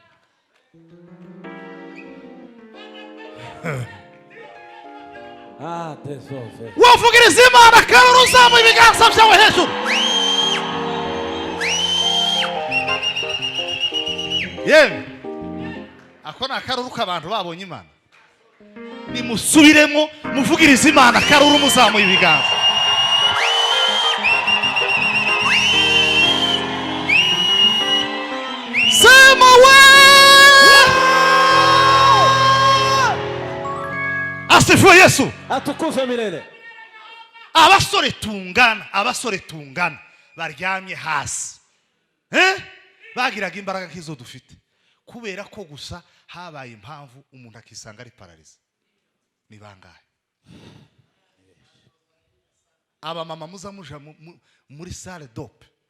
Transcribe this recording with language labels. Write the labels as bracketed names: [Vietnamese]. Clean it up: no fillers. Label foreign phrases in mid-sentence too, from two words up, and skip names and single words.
[Kinyarwanda] Wavugiriza Imana kandi uzamuye ibiganza byawe hejuru. yewe ako ni akaruru k'abantu babonye Imana. Nimusubiremo muvugirize Imana akaruru muzamuye ibiganza. [Swahili] Sema we! Asifiwe Yesu. Atukuzwe milele. [Kinyarwanda] Abasore tungana baryamye hasi. Bagiraga imbaraga nk'izo dufite. Kubera ko gusa habaye impamvu umuntu akisanga ari pararize. Ni bangahe? Aba mama muzamuja muri [French] salle d'op.